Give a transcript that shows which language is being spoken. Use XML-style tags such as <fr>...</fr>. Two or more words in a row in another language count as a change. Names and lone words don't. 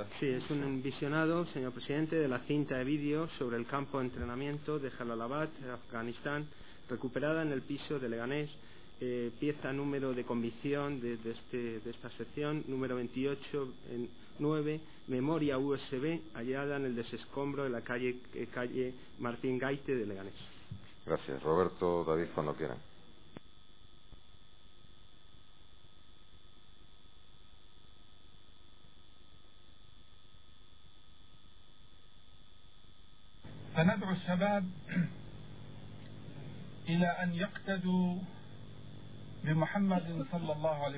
<es>Sí, es un visionado, señor presidente, de la cinta de vídeo sobre el campo de entrenamiento de Jalalabad, Afganistán, recuperada en el piso de Leganés. Pieza número de convicción de esta sección, número 28/9, memoria USB, hallada en el desescombro de la calle Martín Gaite de Leganés. Gracias. Roberto, David, cuando quieran.</es> <ar>فندعو الشباب إلى أن يقتدوا بمحمد صلى الله عليه</ar>